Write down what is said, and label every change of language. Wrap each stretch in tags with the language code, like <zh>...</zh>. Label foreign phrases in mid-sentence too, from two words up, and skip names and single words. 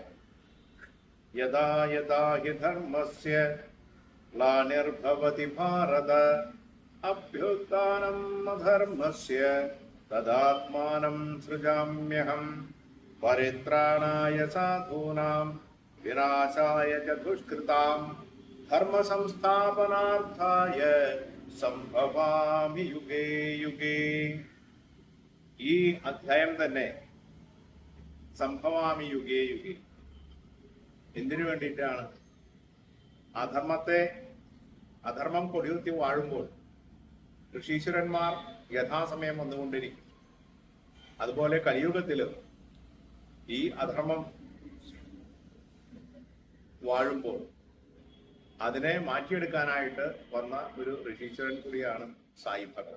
<sa>यदा यदा हि धर्मस्य ग्लानिर्भवति भारत अभ्युत्थानम् अधर्मस्य तदात्मानं सृजाम्यहं परित्राणाय साधूनां विनाशाय च दुष्कृतां धर्म संस्थापनार्थाय സംഭവാമി യുഗേ യുഗേ.</sa> <ml>ഈ അധ്യായം തന്നെ</ml> <sa>സംഭവാമി യുഗേ യുഗേ</sa> <ml>എന്തിനു വേണ്ടിയിട്ടാണ്? അധർമ്മം കൊടികുത്തി വാഴുമ്പോൾ ഋഷീശ്വരന്മാർ യഥാസമയം വന്നുകൊണ്ടിരിക്കും. അതുപോലെ കലിയുഗത്തില് ഈ അധർമ്മം വാഴുമ്പോൾ അതിനെ മാറ്റിയെടുക്കാനായിട്ട് വന്ന ഒരു ഋഷീശ്വരൻ കൂടിയാണ് സായി ഭഗവാൻ.</ml>